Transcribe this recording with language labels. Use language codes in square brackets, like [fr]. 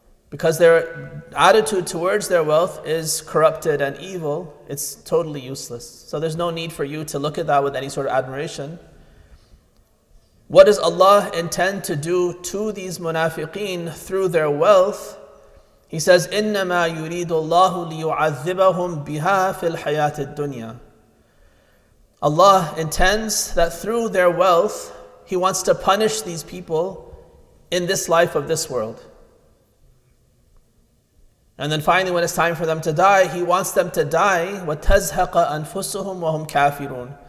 [en] Because their attitude towards their wealth is corrupted and evil, it's totally useless. So there's no need for you to look at that with any sort of admiration. What does Allah intend to do to these munafiqeen through their wealth? He says, [ar] إِنَّمَا يُرِيدُ اللَّهُ لِيُعَذِّبَهُمْ بِهَا فِي الْحَيَاةِ الدُّنْيَا. [en] Allah intends that through their wealth, He wants to punish these people in this life of this world. And then finally, when it's time for them to die, He wants them to die [ar] وَتَزْهَقَ أَنفُسُهُمْ وَهُمْ كَافِرُونَ.